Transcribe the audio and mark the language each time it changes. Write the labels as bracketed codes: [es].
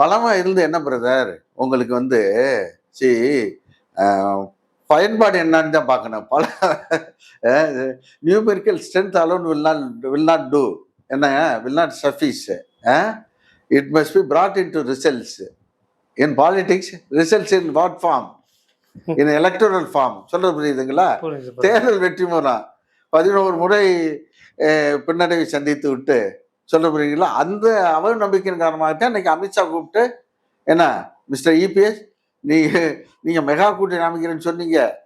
[ta] பலமா இருந்து என்ன பிரதர், உங்களுக்கு வந்து பயன்பாடு என்னன்னு தான் பார்க்கணும். [en] பல numerical strength alone will not do என்ன will not suffice. It must be brought into results. In politics, results in what form? In electoral form. [ta] சொல்றது புரியுதுங்களா? தேர்தல் வெற்றி மூலம் 11 முறை பின்னடைவை சந்தித்து விட்டு சொல்ல புரியுங்களா? அந்த அவர் நம்பிக்கையின் காரணமாகத்தான் இன்னைக்கு அமித்ஷா கூப்பிட்டு என்ன மிஸ்டர் இபிஎஸ் நீங்க மெகா கூட்டணி அமைக்கிறேன்னு சொன்னீங்க.